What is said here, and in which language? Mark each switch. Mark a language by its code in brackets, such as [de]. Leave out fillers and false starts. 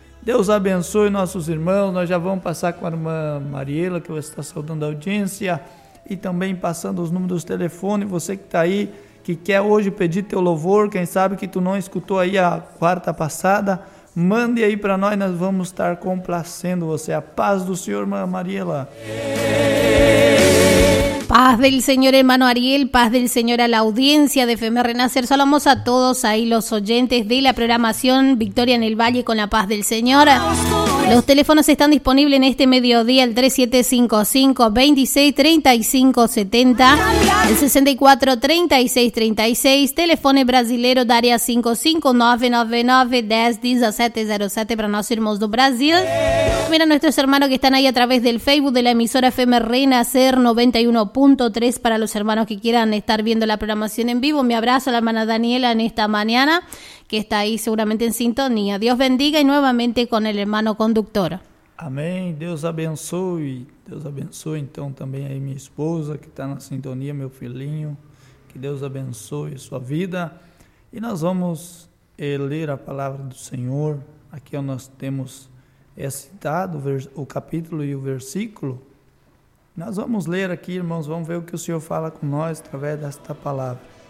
[pt] Deus abençoe nossos irmãos. Nós já vamos passar com a irmã Mariela, que está saudando a audiência, e também passando os números do telefone. Você que está aí, que quer hoje pedir teu louvor, quem sabe que tu não escutou aí a quarta passada, mande aí para nós, nós vamos estar complacendo você. A paz do Senhor, irmã Mariela. [es] Paz del Señor, hermano Ariel, paz del Señor a la audiencia de FM Renacer. Saludamos a todos ahí los oyentes de la programación Victoria en el Valle con la paz del Señor. Los teléfonos están disponibles en este mediodía, el 3755-263570, el 643636, teléfono brasileiro de área 55999-101707 [pt] para nós irmãos do Brasil. [es] Mira a nuestros hermanos que están ahí a través del Facebook de la emisora FM Renacer 91.3 para los hermanos que quieran estar viendo la programación en vivo. Mi abrazo a la hermana Daniela en esta mañana, que está ahí seguramente en sintonía. Dios bendiga y nuevamente con el hermano conductor. Amén. Dios abençoe entonces también ahí mi esposa que está en sintonía, mi filhinho. Que Dios abençoe su vida. Y nos vamos a leer la palabra del Señor. Aquí nos tenemos citado [pt] o capítulo e o versículo. Nós vamos ler aqui, irmãos, vamos ver o que o Senhor fala com nós através desta palavra.